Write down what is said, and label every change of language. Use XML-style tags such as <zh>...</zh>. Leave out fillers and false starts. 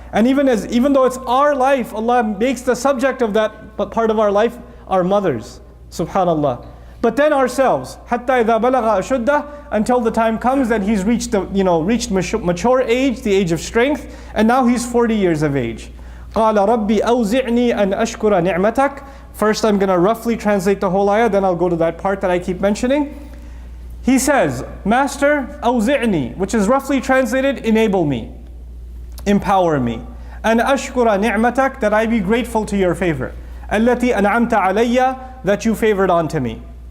<en>And even though it's our life, Allah makes the subject of that part of our life our mothers. Subhanallah. But then ourselves,</en> <ar>حتى إذا بلغ أشده,</ar> <en>until the time comes that he's reached mature age, the age of strength, and now he's 40 years of age.</en> <ar>قال ربي أوزعني أن أشكر نعمتك.</ar> <en>First I'm going to roughly translate the whole ayah, then I'll go to that part that I keep mentioning. He says, Master, أوزعني, which is roughly translated, enable me, empower me.</en> <ar>أن أشكر نعمتك,</ar> <en>that I be grateful to your favor.</en> <ar>التي أنعمت علي,</ar> <en>that you favored onto me.</en>